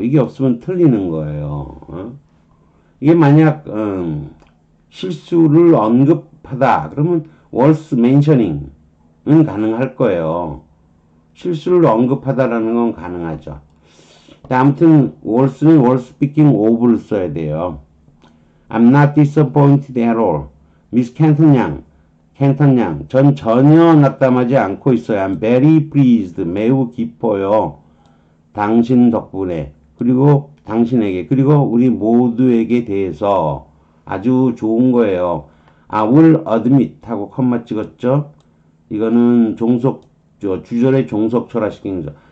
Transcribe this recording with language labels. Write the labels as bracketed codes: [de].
[ko] 이게 없으면 틀리는 거예요. 이게 만약 실수를 언급하다 그러면 worth mentioning은 가능할 거예요. 실수를 언급하다라는 건 가능하죠. 아무튼 worth는 [en] worth speaking of [ko] 를 써야 돼요. [en] I'm not disappointed at all. [ko] Miss 캔턴 양, 전 전혀 낙담하지 않고 있어요. [en] I'm very pleased. [ko] 매우 기뻐요. 당신 덕분에 그리고 당신에게 그리고 우리 모두에게 대해서 아주 좋은 거예요. [en] I will admit [ko] 하고 컴마 찍었죠. 이거는 주절의 종속철화시키는 거죠.